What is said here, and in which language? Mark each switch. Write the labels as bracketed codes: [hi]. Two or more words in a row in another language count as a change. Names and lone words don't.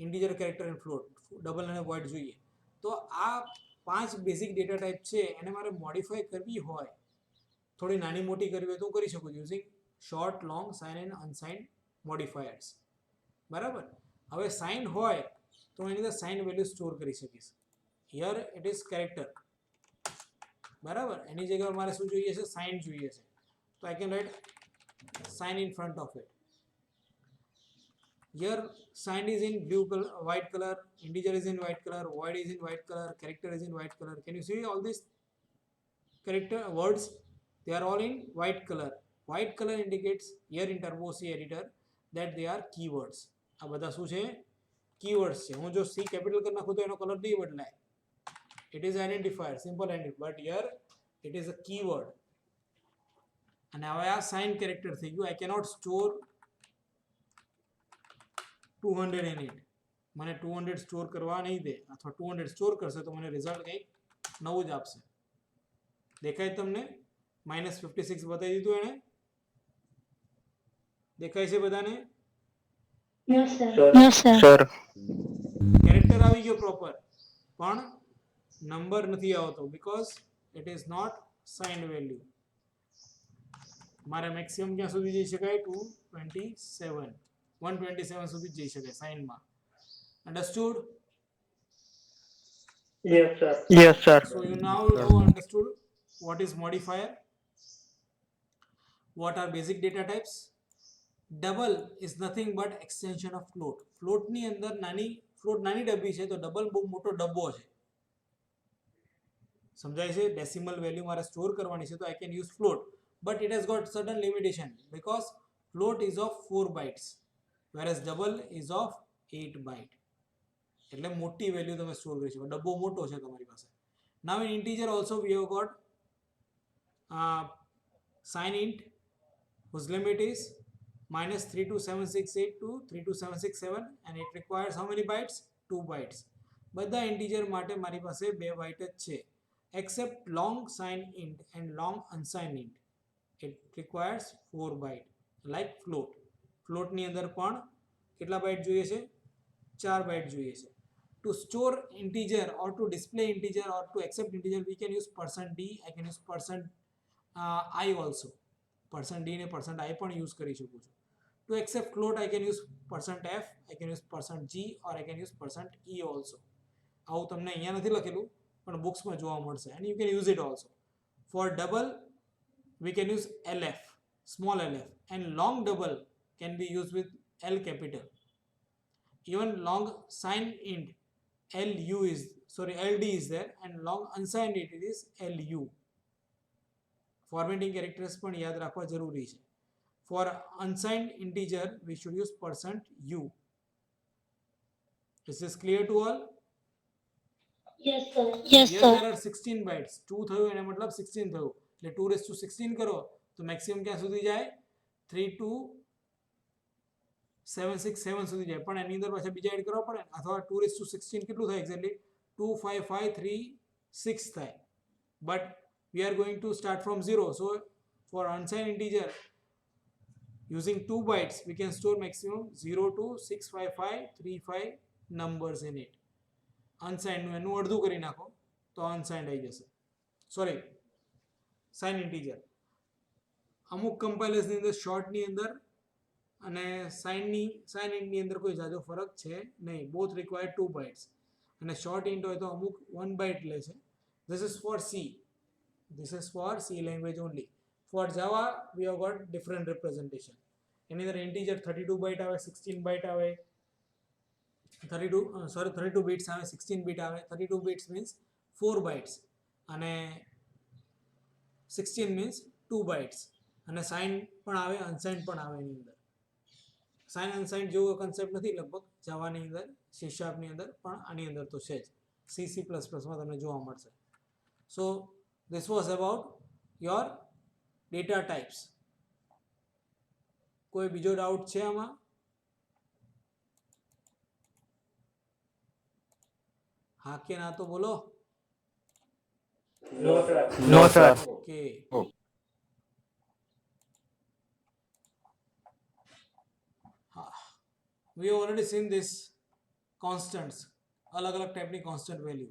[en] integer, character and float, double [gu] અને વોઇડ જોઈએ. તો આ 5 [en] basic data type [gu] છે એને મારે મોડિફાઈ કરવી હોય, થોડી નાની મોટી કરવી હોય તો હું કરી શકું [en] using short, long, sign and unsign modifiers. [gu] બરાબર. હવે સાઇન હોય તો એની અંદર [en] sign value [gu] સ્ટોર કરી શકીશ. [en] here it is character. બરાબર. [gu] એની જગ્યાએ મારે શું જોઈએ છે? સાઇન જોઈએ છે. [en] તો I can write sign in front of it. Here sign is in blue color, white color, integer is in white color, void is in white color, character is in white color. Can you see all these character words? They are all in white color. White color indicates here in Turbo C editor that they are keywords. [gu] આ બધા શું છે? Keywords છે. હું જો C capital કરી નાખું તો એનો કલર નહીં બદલાય. [en] It is identifier, simple identifier, but here it is a keyword. [gu] અને હવે આ [en] sign character [gu] થઈ ગયું. [en] I cannot store 200 in it. [gu] મને 200 સ્ટોર કરવા નહીં દે, અથવા 200 સ્ટોર કરશે તો મને રિઝલ્ટ કંઈક નવું જ આપશે. દેખાય તમને? -56 બતાવી દીધું એણે. દેખાય છે બધાને? [en] yes sir. સર [gu] કેરેક્ટર આવી ગયો પ્રોપર, પણ નંબર નથી આવતો [en] because it is not signed value. [gu] મારે મેક્સિમમ ક્યાં સુધી જઈ શકાય? 227, 127 સુધી જઈ શકાય સાઇનમાં. અંડરસ્ટુડ? [en] yes sir. So you now know understood what is modifier, what are basic data types. Double is nothing but extension of float. [gu] Float ની અંદર નાની ડબ્બી છે તો ડબલ બહુ મોટો ડબ્બો છે. સમજાય છે? ડેસિમલ વેલ્યુ મારે સ્ટોર કરવાની છે તો [en] I can use float, but it has got certain limitation because float is of 4 bytes whereas double is of 8 byte. [gu] એટલે મોટી વેલ્યુ તમે સ્ટોર કરી શકો. ડબ્બો મોટો છે તમારી પાસે. [en] Now in integer also we have got sign int whose limit is -32768 to 32767 and it requires how many bytes? 2 bytes. [gu] બધા integer માટે મારી પાસે 2 byte જ છે [en] except long sign int and long unsigned int. It requires 4 byte like float. [gu] Float ની અંદર પણ કેટલા બાઇટ જોઈએ છે? 4 બાઇટ જોઈએ છે. [en] To store integer or to display integer or to accept integer we can use %d. I can use %i also. [gu] %d ને %i પણ યુઝ કરી શકું છું. [en] To accept float I can use %f, I can use %g or I can use %e also. [gu] આવું તમને અહીંયા નથી લખેલું પણ બુક્સમાં જોવા મળશે [en] and you can use it also. For double we can use lf, small lf, and long double can be used with L capital. Even long sign int LD is there and long unsigned int it is LU. Formatting characters [gu] પણ યાદ રાખવા જરૂરી છે. [en] For unsigned integer we should use %u. Is this clear to all? yes sir. Here there are 16 bytes. 2 [gu] થયું એનો મતલબ 16 થયું. એટલે 216 કરો તો મેક્સિમમ ક્યાં સુધી જાય? 32767 સુધી જાય. પણ એની અંદર પાછા બીજા એડ કરવા પડે અથવા 216 કેટલું થાય એક્ઝેક્ટલી? 25536 થાય. [en] But we are going to start from 0. So for unsigned integer using 2 bytes we can store maximum 0 to 65535 numbers in it. [gu] Unsigned નું એનું અડધું કરી નાખો તો unsigned આવી જશે. [en] sorry, sign integer. [gu] અમુક કમ્પાઇલર્સની અંદર શોર્ટની અંદર અને સાઇન ઇન્ટની અંદર કોઈ જાજો ફરક છે નહીં. [en] both require 2 bytes [gu] અને [en] short int [gu] હોય તો અમુક 1 byte લે છે. [en] This is for C. This is for C language only. For Java we have got different representation. [gu] એની અંદર ઇન્ટીજર 32 byte આવે, 16 byte આવે, 32 bits આવે, 16 bit આવે. [en] 32 bits means 4 bytes [gu] અને [en] 16 means 2 bytes [gu] અને સાઇન પણ આવે, અનસાઇન પણ આવે એની અંદર. સાઇન અનસાઇન જેવો કન્સેપ્ટ નથી લગભગ જાવાની અંદર, C# ની અંદર, પણ આની અંદર તો છે જ. C++ માં તમને જોવા મળશે. [en] So this was about your data types. [gu] કોઈ બીજો ડાઉટ છે આમાં? હા કે ના તો બોલો. [en] no sir. Okay. We have already seen this constants, [gu] અલગ અલગ ટાઈપની [en] કોન્સ્ટન્ટ વેલ્યુ.